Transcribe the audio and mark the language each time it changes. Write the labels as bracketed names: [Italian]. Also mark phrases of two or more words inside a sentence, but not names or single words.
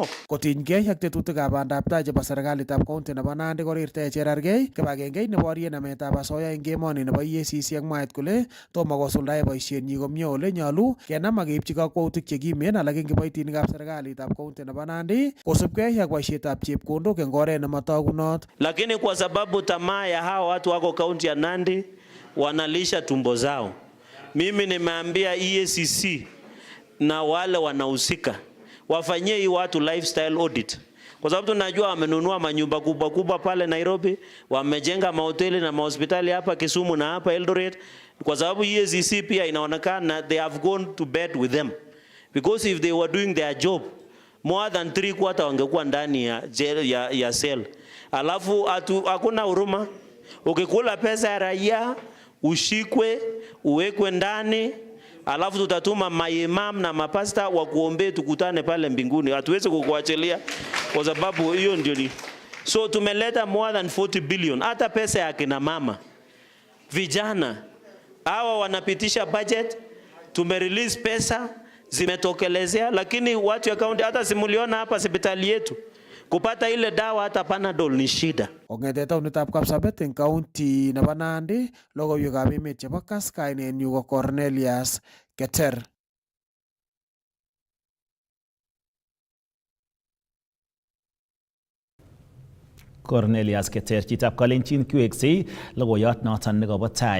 [Kalenjin] Kotinygei ak tetutikab bandab tai chebo serikalitab county nebo Nandi korirte Cherargei kibagengei neborye nametab asoya eng emoni nebo EACC ak mwaet kole tomo kosuldae boisienyi komie ole nyolu kenam ak keipchi kakwautik chekimen alak eng kiboitinikab serikalitab county nebo Nandi kosubkei ak boisietab chepkondok eng oret nematagunot. [Swahili] Lakini kwa sababu tamaa ya hao watu wako county ya Nandi wanalisha tumbo zao, mimi nimeambia EACC na wale wanahusika wafanyie hii watu [English] lifestyle audit, [Swahili] kwa sababu tunajua wamenunua manyumba kubwa kubwa pale Nairobi, wamejenga mahoteli na mahospitali hapa Kisumu na hapa Eldoret, kwa sababu EACC pia inaonekana [English] they have gone to bed with them, because if they were doing their job more than 3/4 [Swahili] wangekuwa ndani ya cell. Alafu hakuna huruma. Ukikula pesa ya raia ushikwe uwekwe ndani, alafu tutatuma maimam na mapasta wa kuombe tukutane pale mbinguni. Hatuwezi kukuachilia kwa sababu hiyo ndio ni. So tumeleta [English] more than 40 billion. [Swahili] Hata pesa ya kina mama, vijana hawa wanapitisha budget, tumerelease pesa zimetokelezea, lakini watu ya county hata simuliona hapa hospitali yetu kupata ile dawa hata Panadol ni shida. [Kalenjin] Ongete taunitab Kapsabet eng county nebo Nandi, logoiwekab emet chebo Kass, kainenyu ko Cornelius Keter. Cornelius Keter chitab Kalenjin kiweksei logoiyot noton nekobo tai.